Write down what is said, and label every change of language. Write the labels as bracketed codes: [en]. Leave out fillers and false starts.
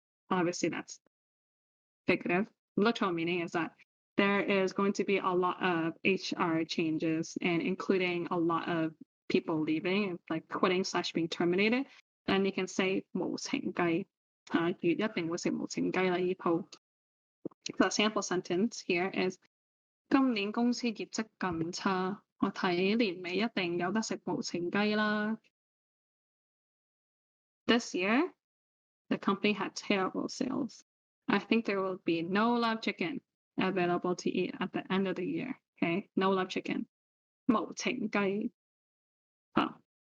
[en] Obviously that's figurative. Literal meaning is that there is going to be a lot of HR changes and including a lot of people leaving, like quitting / being terminated. And you can say 無情雞. [yue] 一定會食無情雞啦呢鋪. [en] The sample sentence here is [yue] 今年公司業績咁差，我睇年尾一定有得食無情雞啦。 [en] This year, the company had terrible sales. I think there will be no love chicken available to eat at the end of the year. Okay, no love chicken. 無情雞.Oh.